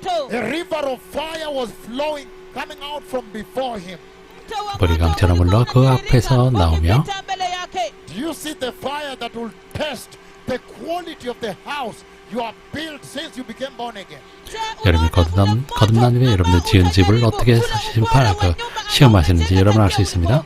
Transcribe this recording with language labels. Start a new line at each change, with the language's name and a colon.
English: A river of fire was flowing, coming out from before him.
Korean: 불이 강처럼 흘러 그 앞에서 나오며
English: Do you see the fire that will test the quality of the house you have built since you became born again?
Korean: 여러분이 거듭난 후에 여러분들 지은 집을 어떻게 시험하시는지 여러분 알 수 있습니다.